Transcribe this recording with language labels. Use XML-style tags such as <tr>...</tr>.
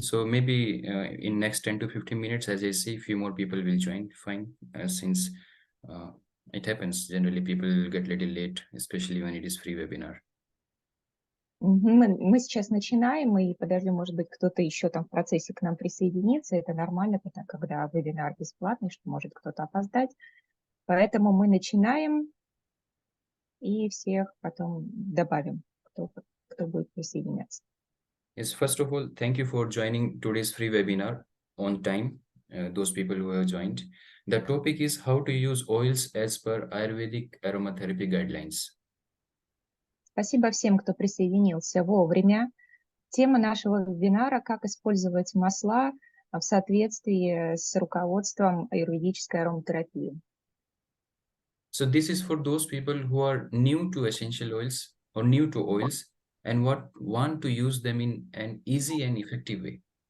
<en>So maybe in next 10 to 15 minutes, as I see, few more people will join. Fine, since uh, it happens generally, people get little late, especially when it is free webinar.</en> <ru>Мы сейчас начинаем, и подожди, может быть, кто-то еще там в процессе к нам присоединится. Это нормально, когда вебинар бесплатный, что может кто-то опоздать. Поэтому мы начинаем и всех потом добавим, кто будет присоединяться.</ru> <en>Yes, first of all, thank you for joining today's free webinar on time, those people who have joined. The topic is how to use oils as per Ayurvedic aromatherapy guidelines.</en> <ru>Спасибо всем, кто присоединился вовремя. Тема нашего вебинара – как использовать масла в соответствии с руководством аюрведической ароматерапии.</ru> <en>So this is for those people who are new to essential oils or new to oils and want to use them in an easy and effective way.</en>